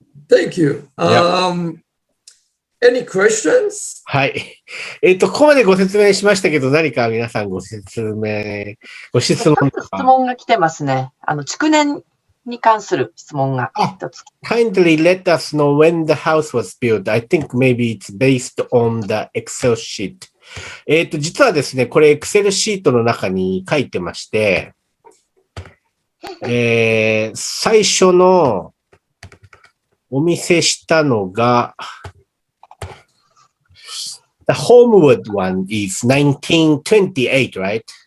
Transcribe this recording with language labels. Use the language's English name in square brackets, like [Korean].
[English] Thank you. Any questions? [Japanese] はい。ここまでご説明しましたけど、何か皆さんご質問とか。質問が来てますね。築年に関する質問が一つ。 [English] Kindly let us know when the house was built. I think maybe it's based on the Excel sheet. [Japanese] 実はですね、これ Excel シートの中に書いてまして、最初のお見せしたのが、 [English] The Homewood one is 1928, right?